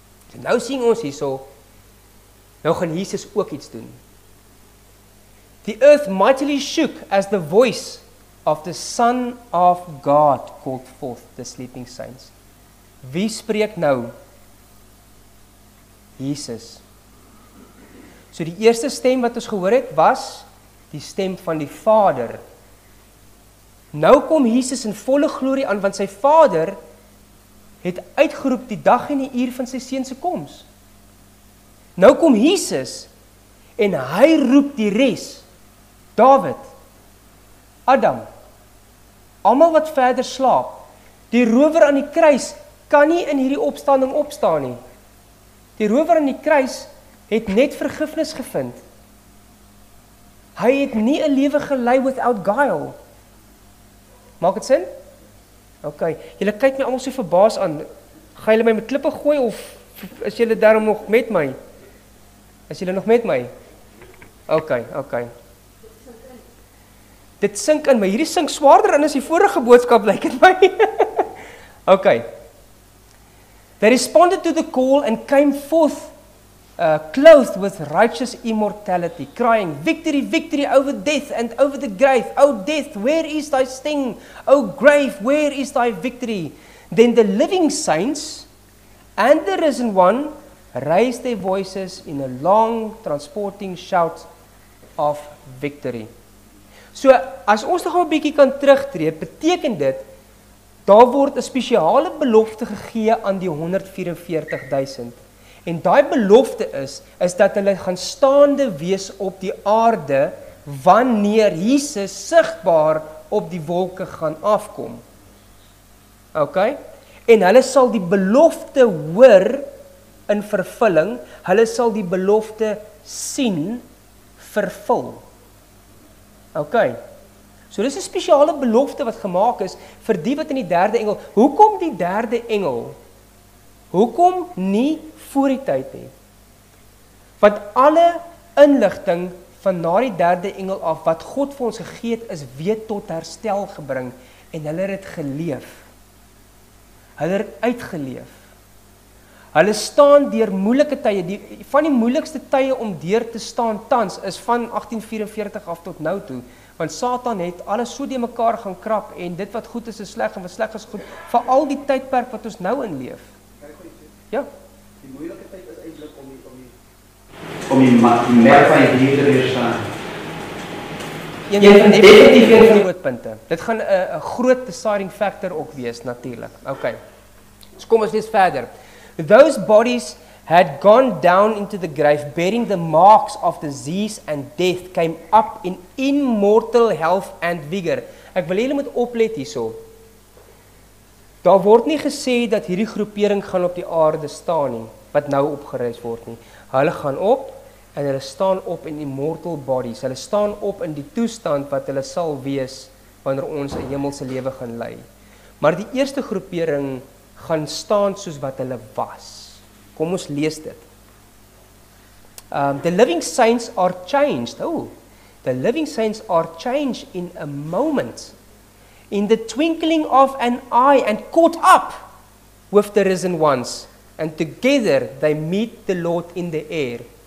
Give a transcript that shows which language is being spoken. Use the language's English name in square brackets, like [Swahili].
[Afrikaans] So nou sien ons hierso, nou gaan Jesus ook iets doen. [English] The earth mightily shook as the voice of the Son of God called forth the sleeping saints. [Afrikaans] Wie spreek nou? Jesus. So die eerste stem wat ons gehoor het, was die stem van die Vader. Nou kom Jesus in volle glorie aan, want sy Vader het uitgeroep die dag en die uur van sy seun se koms. Nou kom Jesus en hy roep die res. Dawid, Adam, almal wat verder slaap. Die rower aan die kruis kan nie in hierdie opstanding opstaan nie. Die rower aan die kruis het net vergifnis gevind. Hy het nie 'n lewe gelei [English] without guile. [Afrikaans] Maak dit sin? OK, julle kyk my almal so verbaas aan. Gaan julle my met klippe gooi of is julle daarom nog met my? Is julle nog met my? OK. Dit sink in my. Hierdie sink swaarder in as die vorige boodskap, lyk dit my. OK. [English] They responded to the call and came forth clothed with righteous immortality, crying, Victory, victory over death and over the grave. O death, where is thy sting? O grave, where is thy victory? Then the living saints and the risen one raised their voices in a long, transporting shout of victory. [Afrikaans] So, as ons nog 'n bietjie kan terugtree, beteken dit, daar word 'n spesiale belofte gegee aan die 144,000. En daai belofte is dat hulle gaan staande wees op die aarde wanneer Jesus sigbaar op die wolke gaan afkom. OK? En hulle sal die belofte hoor in vervulling, hulle sal die belofte sien vervul. OK. So dis 'n spesiale belofte wat gemaak is vir die wat in die derde engel. Hoekom die derde engel? Hoekom nie voor die tyd nie? Want alle inligting van na die derde engel af wat God vir ons gegee het, is weer tot herstel gebring en hulle het dit geleef. Hulle het uitgeleef. Hulle staan deur moeilike tye. Van die moeilikste tye om deur te staan tans is van 1844 af tot nou toe, want Satan het alles so die mekaar gaan krap en dit wat goed is sleg en wat sleg is goed, veral die tydperk wat ons nou in leef. Ja. Die moeilike tyd is eintlik om die merk van die dier te weerstaan. Definitief een van die grootpunte. Dit gaan 'n groot deciding factor ook wees natuurlik. OK. So kom ons lees verder. [English] Those bodies had gone down into the grave, bearing the marks of disease and death, came up in immortal health and vigor. [Afrikaans] Ek wil julle moet oplet hierso. Daar word nie gesê dat hierdie groepering gaan op die aarde staan nie, wat nou opgereis word nie. Hulle gaan op en hulle staan op in [English] immortal bodies. [Afrikaans] Hulle staan op in die toestand wat hulle sal wees wanneer ons 'n hemelse lewe gaan lei. Maar die eerste groepering gaan staan soos wat hulle was. Kom ons lees dit. [English] The living saints are changed. The living saints are changed in a moment, in the twinkling of an eye, and caught up with the risen ones, and together they meet the Lord in the air.